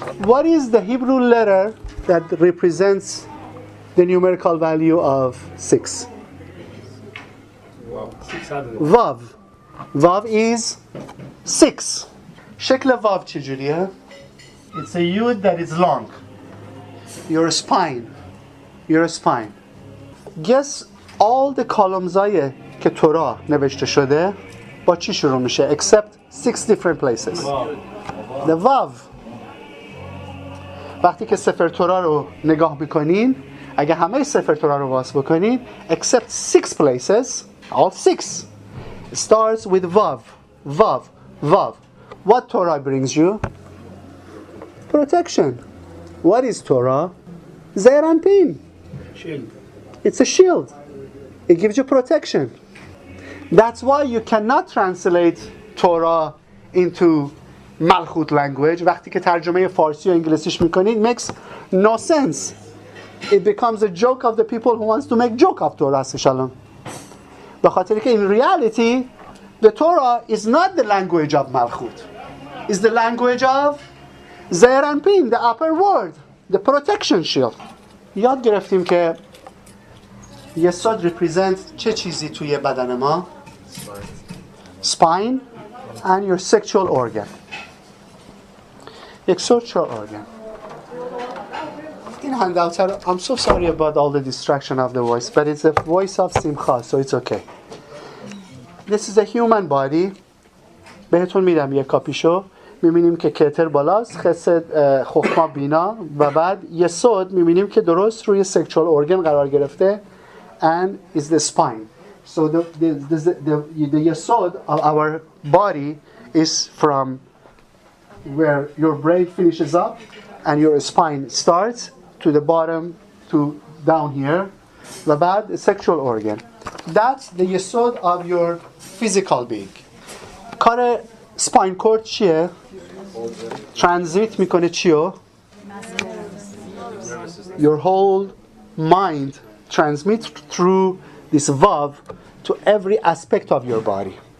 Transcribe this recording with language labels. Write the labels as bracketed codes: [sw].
[en] What is the Hebrew letter that represents the numerical value of 6? Vav. Vav is 6. [fa] شکل واو چجوریه؟ [en] It's a yud that is long. Your spine. Your spine. Guess all the columns [fa] هایی که تورا نوشته شده با چی شروع میشه؟ [en] Except 6 different places. The vav. [fa] وقتی که سفر تورا رو نگاه بکنین، اگه همه سفر تورا رو باز بکنین، [en] except 6 places, all 6, starts with vav. Vav. Vav. What Torah brings you? Protection. What is Torah? Zeir Anpin. Shield. It's a shield. It gives you protection. That's why you cannot translate Torah into Malchut language. [fa] وقتی که ترجمه فارسی و انگلیسیش میکنید, [en] makes no sense. It becomes a joke of the people who wants to make joke of Torah. Shalom. [fa] به خاطر که [en] in reality, the Torah is not the language of Malchut. It's the language of Zeir Anpin, the upper world, the protection shield. [fa] یاد گرفتیم که یسود represent چه چیزی توی بدن ما؟ Spine and your sexual organ. [en] یک sexual organ. این handout, I'm so sorry about all the distraction of the voice, but it's a voice of Simcha, so it's okay. This is a human body. [fa] بهتون میدم یک کاپیشو. میبینیم که کتر بالاست، خسد خخما بینا و بعد یسود میبینیم که درست روی sexual organ قرار گرفته [en] and is the spine. So the yesod of our body is from where your brain finishes up and your spine starts to the bottom to down here [fa] و بعد [en] the sexual organ. That's the yesod of your physical being. [fa] کار spine cord چیه؟ ترانزیت میکنه چیو؟ [en] Your whole mind transmits through this vav to every aspect of your body.